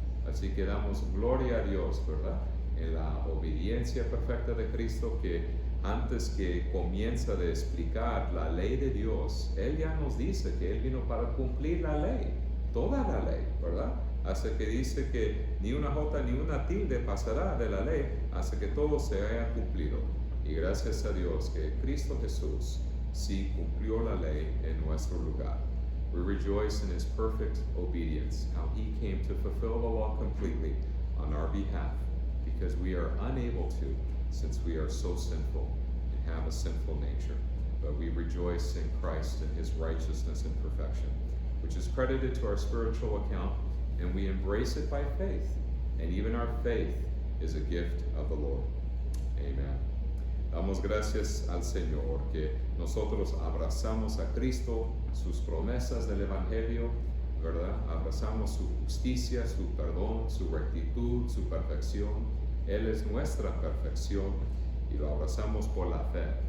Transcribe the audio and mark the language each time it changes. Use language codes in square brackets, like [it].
[es] Así que damos gloria a Dios, ¿verdad? En la obediencia perfecta de Cristo, que antes que comienza de explicar la ley de Dios, Él ya nos dice que Él vino para cumplir la ley, toda la ley, ¿verdad? Hasta que dice que ni una jota ni una tilde pasará de la ley hasta que todo se haya cumplido. Y gracias a Dios que Cristo Jesús sí cumplió la ley en nuestro lugar. [en] We rejoice in his perfect obedience, how he came to fulfill the law completely on our behalf, because we are unable to, since we are so sinful and have a sinful nature. But we rejoice in Christ and his righteousness and perfection, which is credited to our spiritual account, and we embrace it by faith. And even our faith is a gift of the Lord. Amen. [es] Damos gracias al Señor que nosotros abrazamos a Cristo, sus promesas del Evangelio, ¿verdad? Abrazamos su justicia, su perdón, su rectitud, su perfección. Él es nuestra perfección y lo abrazamos por la fe.